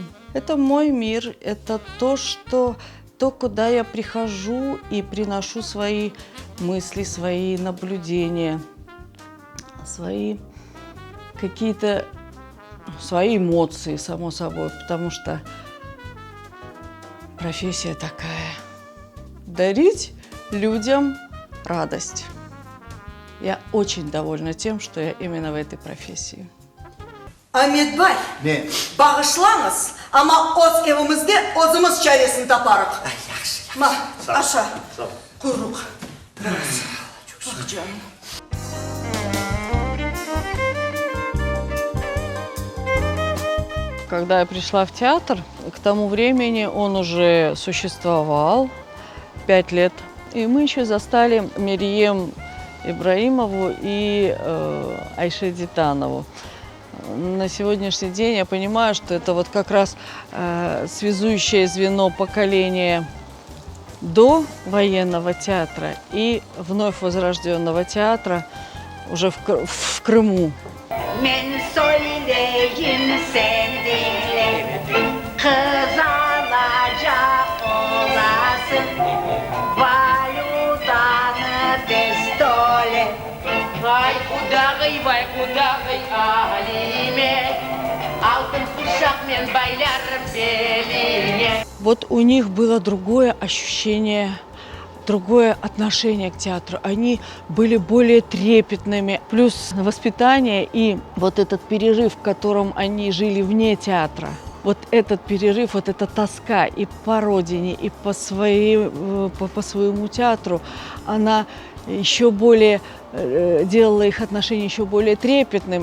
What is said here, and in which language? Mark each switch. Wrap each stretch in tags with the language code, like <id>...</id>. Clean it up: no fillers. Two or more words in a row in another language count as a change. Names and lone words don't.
<ru>Это мой мир, это то, куда я прихожу и приношу свои мысли, свои наблюдения, свои какие-то свои эмоции, само собой, потому что профессия такая. Дарить людям радость. Я очень довольна тем, что я именно в этой профессии.</ru> <crh>Ahmetbay, Ne? bağışlanız ama öz evimizde özümüz çaresini taparız. Ay yaxşı. Ma, aşağı. Sağ ol. Kuyruk. Çok sağ ol canım.</crh> <ru>Когда я пришла в театр, к тому времени он уже существовал 5 лет. И мы еще застали Мерием Ибраимову и Айше Дитанову. На сегодняшний день я понимаю, что это вот как раз связующее звено поколения до военного театра и вновь возрожденного театра уже в Крыму.</ru> <crh>Men söyleyeyim sevdiğim kız alacak olasın valutanı pistole vay kudagıy alime altın kuşak men baylarım beline.</crh> <ru>Вот у них было другое ощущение, другое отношение к театру. Они были более трепетными. Плюс воспитание и вот этот перерыв, в котором они жили вне театра. Вот этот перерыв, вот эта тоска и по родине, и по своему театру, она еще более делала их отношения еще более трепетным.</ru>